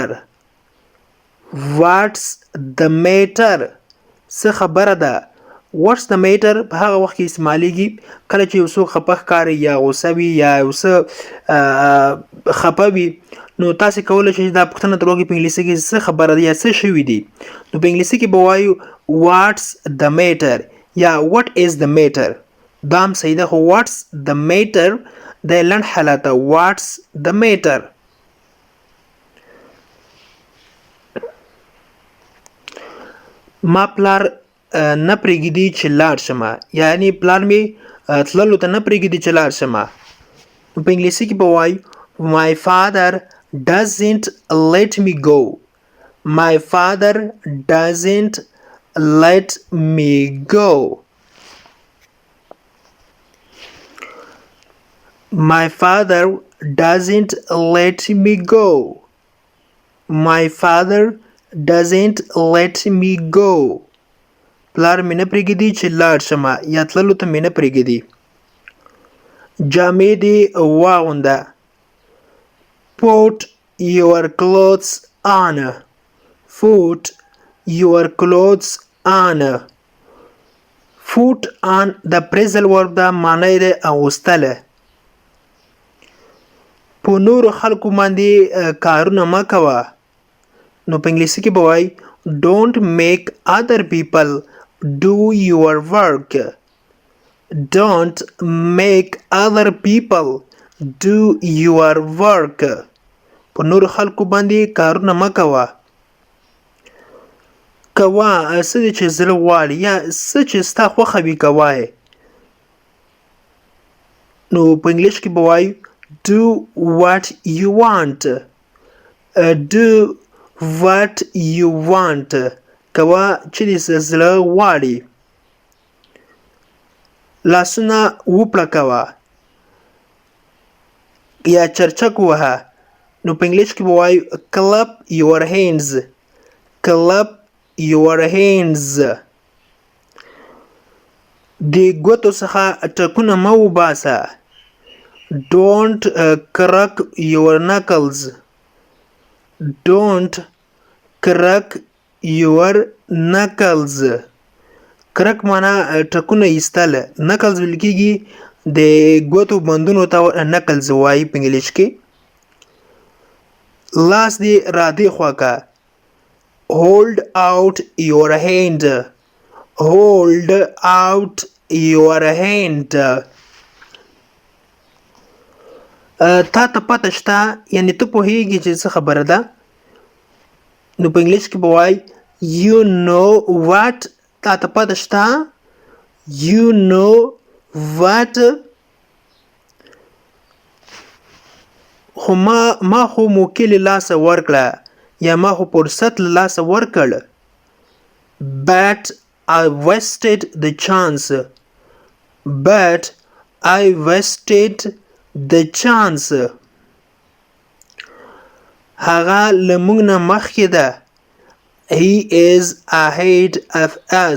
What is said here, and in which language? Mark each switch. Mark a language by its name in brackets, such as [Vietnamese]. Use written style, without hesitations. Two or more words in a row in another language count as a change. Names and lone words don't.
[English] What's the matter? [Pashto] څه خبره ده؟ [English] What's the matter [Pashto] په هغه وخت کې استعمالیږي کله چې یو څوک خپه ښکاري یا غوسه وي یا یو څه خپه وي. نو تاسې کولی شئ دا پوښتنه تر وکړئ په انګلیسي کې څه خبره ده یا څه شوي دي. نو په انګلیسي کې به وایو [English] What's the matter [Pashto] یا [English] What is the matter. [Pashto] دا هم صحیح ده خو [English] What's the matter [Pashto] د لنډ حالت ده. [English] What's the matter. [Pashto] ما پلار نه پرېږدي چې لاړ شم. یعنی پلار مې تللو ته نه پرېږدي چې لاړ شم. په انګلیسي کې به وایو [English] My father doesn't let me go. My father doesn't let me go. My father doesn't let me go. My father doesn't let me go. [Pashto] پلار مې نه پرېږدي چې لاړ شم یا تللو ته مې نه پرېږدي. جامې دې واغونده. [English] Put your clothes on. Put your clothes on. Put on [Pashto] د [English] phrasal verb [Pashto] ده معنی ده اغوستله. په نورو خلکو باندې کارونه مه کوه. نو په انګلیسي کې به وایي [English] Don't make other people do your work. Don't make other people do your work. [Pashto] په نورو خلکو باندې کارونه مه کوه. کوه څه دی چې زړه غواړي یا څه چې ستا خوښه وي کوه یې. نو په انګلیش کې به وایو [English] Do what you want. Do what you want. [Pashto] کوه چې دې زړه غواړي. لاسونه وپړکوه یا چرچک ووهه. نو په انګلیش کې به وایو [English] clap your hands. clap your hands. [Pashto] د ګوتو څخه ټکونه مه وباسه. [English] Don't crack your knuckles. Don't crack your knuckles. [Pashto] کرک معنا ټکونه ایستل. نکلز ویل کېږي د ګوتو بندونو ته نکلز وایي په انګلیش کې. لاس دې را دې خوا کا. [English] hold out your hand. hold out your hand. [Pashto] تا ته پته شته یعنی ته پوهېږي چې څه خبره ده. نو په انګلیش کې به وایي [English] you know what. [Pashto] تا ته پته شته [English] you know what. [Pashto] خو ما خو موقع له لاسه ورکړه یا ما خو فرصت له لاسه ورکړ. [English] but I wasted the chance. but I wasted the chance. [Pashto] هغه له موږ نه مخکې ده. [English] he is ahead of us.